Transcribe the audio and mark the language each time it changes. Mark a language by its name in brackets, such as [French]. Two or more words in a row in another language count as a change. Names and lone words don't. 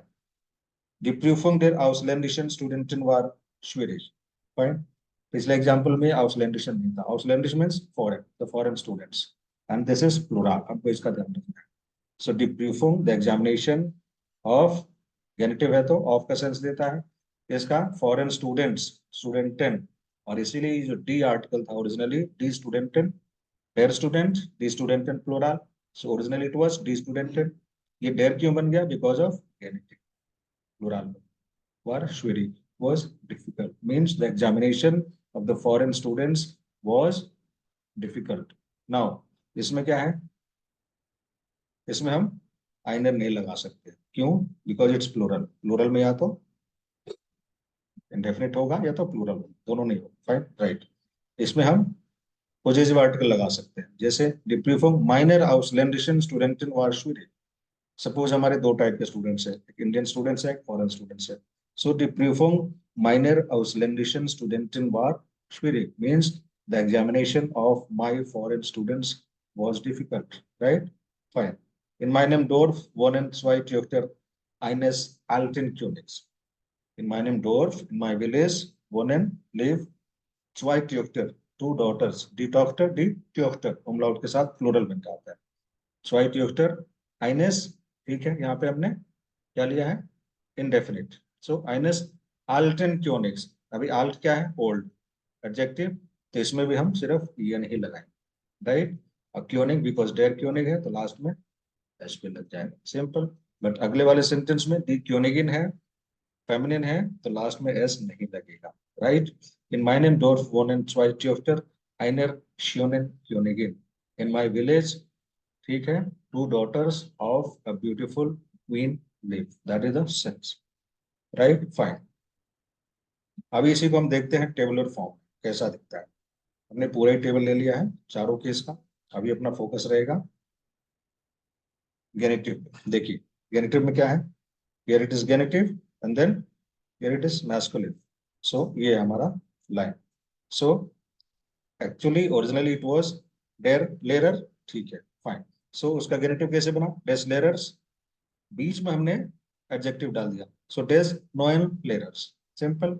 [German] Die Prüfung der ausländischen Studenten war schwierig, [Hindi] फाइन। पिछले एग्जाम्पल में ausländischen नहीं था, ausländischen [English] means foreign, the foreign students, and this is plural, [Hindi] हमको इसका ध्यान रखना है। [German] सो die Prüfung, [English] the examination of, [Hindi] गेनिटिव है तो ऑफ का सेंस देता है, इसका [English] foreign students, [Hindi] स्टूडेंटन, और इसीलिए जो डी आर्टिकल था ओरिजिनली [German] die Studenten, der Student, die Studenten [Hindi] प्लूरल, [English] so originally it was [German] die Studenten. [Hindi] ये डेर क्यों बन गया, [English] because of genitive, plural [German] war schwierig [English] was difficult means the examination of the foreign students was difficult। [Hindi] now इसमें क्या है, इसमें हम आइनर नहीं लगा सकते, क्यों, [English] because it's plural, [Hindi] प्लूरल में या तो इंडेफिनिट होगा या तो प्लूरल होगा, दोनों नहीं होगा, [English] fine, right. [Hindi] इसमें हम [English] positive article [Hindi] लगा सकते हैं, जैसे [German] die Prüfung meiner ausländischen Studenten war schwierig। [Hindi] सपोज हमारे दो टाइप के स्टूडेंट्स हैं, एक [English] Indian students [Hindi] है, एक [English] foreign students [Hindi] है। [English] सो [German] die Prüfung meiner ausländischen Studenten war schwierig [English] means the examination of my foreign students was difficult, right, fine। [German] in meinem Dorf wohnen zwei Töchter eines alten Königs। in meinem Dorf, [English] in my village [German] wohnen, live zwei Töchter, two daughters, die Töchter [Hindi] umlaut के साथ प्लूरल बन जाता है, [German] zwei Töchter eines, [Hindi] ठीक है, यहाँ पे हमने क्या लिया है, इनडेफिनिट। [German] सो eines alten Königs, [Hindi] अभी alt क्या है, [English] old, adjective, [Hindi] तो इसमें भी हम सिर्फ ईएन ही लगाएंगे, राइट। अब क्योनिग बिकॉज [German] der König [Hindi] है तो लास्ट में एस पे लग जाएगा, सिंपल। बट अगले वाले सेंटेंस में [German] die Königin [Hindi] है, फेमिनिन है, तो लास्ट में एस नहीं लगेगा, राइट। [German] इन meinem Dorf wohnen zwei Töchter einer schönen Königin। [English] in my village, [Hindi] ठीक है, [English] two daughters of a beautiful queen live, that is the sense, right, fine. [Hindi] अभी इसी को हम देखते हैं [English] tabular form [Hindi] कैसा दिखता है। हमने पूरा ही टेबल ले लिया है चारों केस का, अभी अपना फोकस रहेगा गेनेटिव पे। देखिए गेनेटिव में क्या है, [English] here it is genitive and then here it is masculine, सो [Hindi] ये है हमारा लाइन। [English] so actually originally it was [German] der Lehrer, [Hindi] ठीक है, [English] फाइन। [Hindi] सो उसका गेनेटिव कैसे बना, [German] des Lehrers, [Hindi] बीच में हमने एडजेक्टिव डाल दिया, सो [German] des neuen Lehrers, [Hindi] सिंपल।